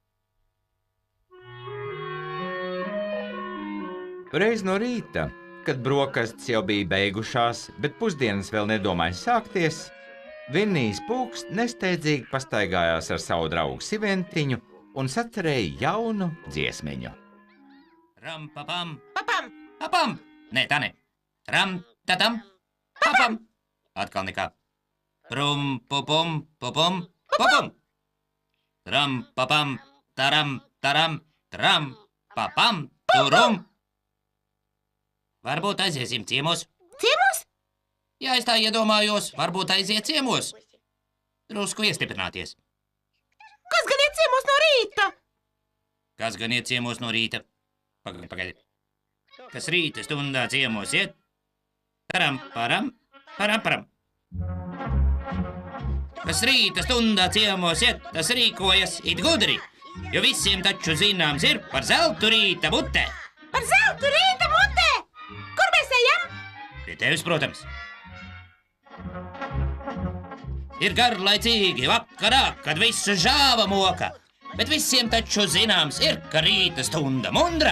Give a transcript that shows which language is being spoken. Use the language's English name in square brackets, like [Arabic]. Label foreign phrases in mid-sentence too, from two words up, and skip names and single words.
[Latvian] Reiz no rīta, kad brokastis jau bija beigušās, bet pusdienas vēl nedomāja sākties, Vinnijs pūks nesteidzīgi pastaigājās ar savu draugu Siventiņu un sacerēja jaunu dziesmiņu. Ram, papam, Papam! papam! Nē, tā ne. Ram, tatam, papam! Atkal nekā. Prum, pupum, pupum, pupum! Ram, papam, taram, taram, tram, papam, turum! Varbūt aiziesim ciemos? Ciemos? Jā, es tā iedomājos, varbūt aiziet ciemos. Drusku iestiprināties. Kas gan iet ciemos no rīta? Kas gan iet ciemos no rīta? Pagaidi. Kas rīta stundā ciemos iet? Taram, param, param, param. Kas rīta stundā ciemos iet, tas rīkojas it gudri, jo visiem taču zināms ir par zeltu rīta mutē. Par zeltu rīta mutē! Kur mēs ejam? Pie tevis, protams. Ir garlaicīgi vakarā, kad visu žāva moka, bet visiem taču zināms ir, ka rīta stunda mundra.